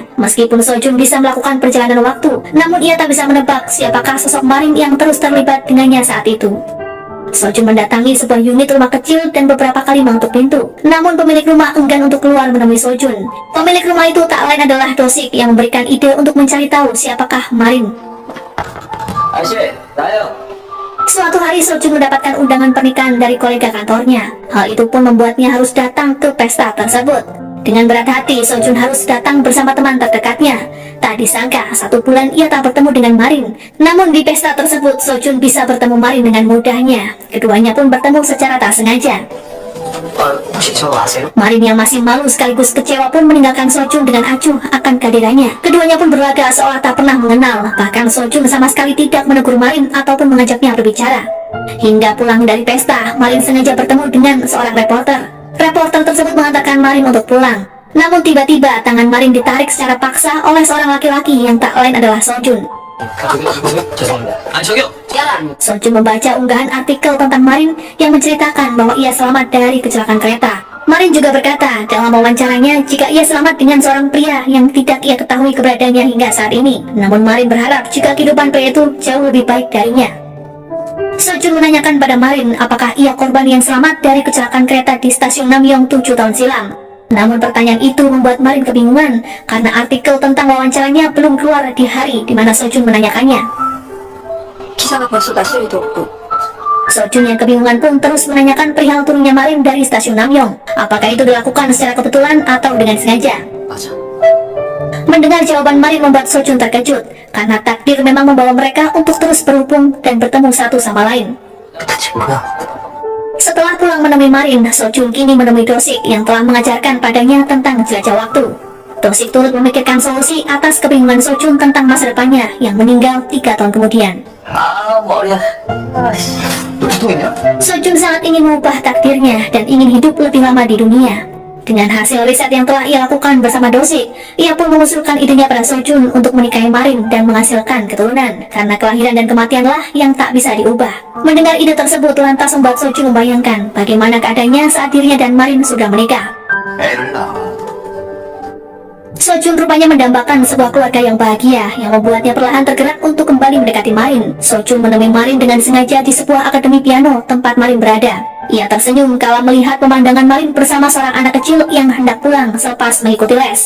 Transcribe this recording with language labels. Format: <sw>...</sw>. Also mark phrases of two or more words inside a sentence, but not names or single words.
<id>Meskipun Sojun bisa melakukan perjalanan waktu, namun ia tak bisa menebak siapakah sosok Marin yang terus terlibat dengannya saat itu. Sojun mendatangi sebuah unit rumah kecil dan beberapa kali mengetuk pintu. Namun pemilik rumah enggan untuk keluar menemui Sojun. Pemilik rumah itu tak lain adalah Dosik yang memberikan ide untuk mencari tahu siapakah Marin.</id> <ko>아저씨, 나요.</ko> <id>Suatu hari Sojun mendapatkan undangan pernikahan dari kolega kantornya. Hal itu pun membuatnya harus datang ke pesta tersebut. Dengan berat hati, Sojun harus datang bersama teman terdekatnya. Tak disangka, 1 bulan ia tak bertemu dengan Marin. Namun di pesta tersebut, Sojun bisa bertemu Marin dengan mudahnya. Keduanya pun bertemu secara tak sengaja.</id> <ko>혹시 저 아세요?</ko> <id>Marin yang masih malu sekaligus kecewa pun meninggalkan Sojun dengan acuh akan kehadirannya. Keduanya pun berlagak seolah tak pernah mengenal. Bahkan Sojun sama sekali tidak menegur Marin ataupun mengajaknya berbicara. Hingga pulang dari pesta, Marin sengaja bertemu dengan seorang reporter. Reporter tersebut mengatakan Marin untuk pulang. Namun tiba-tiba tangan Marin ditarik secara paksa oleh seorang laki-laki yang tak lain adalah Sojun.</id> <ko>저기요. 죄송합니다. 아니, 저기요.</ko> <id>Sojun membaca unggahan artikel tentang Marin yang menceritakan bahwa ia selamat dari kecelakaan kereta. Marin juga berkata dalam wawancaranya jika ia selamat dengan seorang pria yang tidak ia ketahui keberadaannya hingga saat ini. Namun Marin berharap jika kehidupan pria itu jauh lebih baik darinya. Sojun menanyakan pada Marin apakah ia korban yang selamat dari kecelakaan kereta di stasiun Namyong 7 tahun silam. Namun pertanyaan itu membuat Marin kebingungan karena artikel tentang wawancaranya belum keluar di hari di mana Sojun menanyakannya.</id> <ko>기사가 벌써 날씨도 없고</ko> <id>Sojun yang kebingungan pun terus menanyakan perihal turunnya Marin dari stasiun Namyong. Apakah itu dilakukan secara kebetulan atau dengan sengaja?</id> <ko>맞아.</ko> <id>Mendengar jawaban Marin membuat Sojun terkejut karena takdir memang membawa mereka untuk terus berhubung dan bertemu satu sama lain.</id> <ko>그 친구야.</ko> <id>Setelah pulang menemui Marin, Sojun kini menemui Dosik yang telah mengajarkan padanya tentang jelajah waktu. Dosik turut memikirkan solusi atas kebingungan Sojun tentang masa depannya yang meninggal 3 tahun kemudian.</id> <ko>아, 머리야. 아이씨. 너 두통이냐?</ko> <id>Sojun sangat ingin mengubah takdirnya dan ingin hidup lebih lama di dunia. Dengan hasil riset yang telah ia lakukan bersama Dosik, ia pun mengusulkan idenya pada Sojun untuk menikahi Marin dan menghasilkan keturunan, karena kelahiran dan kematianlah yang tak bisa diubah. Mendengar ide tersebut lantas membuat Sojun membayangkan bagaimana keadaannya saat dirinya dan Marin sudah menikah.</id> <ko>애를 낳아.</ko> <id>Sojun rupanya mendambakan sebuah keluarga yang bahagia yang membuatnya perlahan tergerak untuk kembali mendekati Marin. Sojun menemui Marin dengan sengaja di sebuah akademi piano tempat Marin berada. Ia tersenyum kala melihat pemandangan Marin bersama seorang anak kecil yang hendak pulang selepas mengikuti les.</id>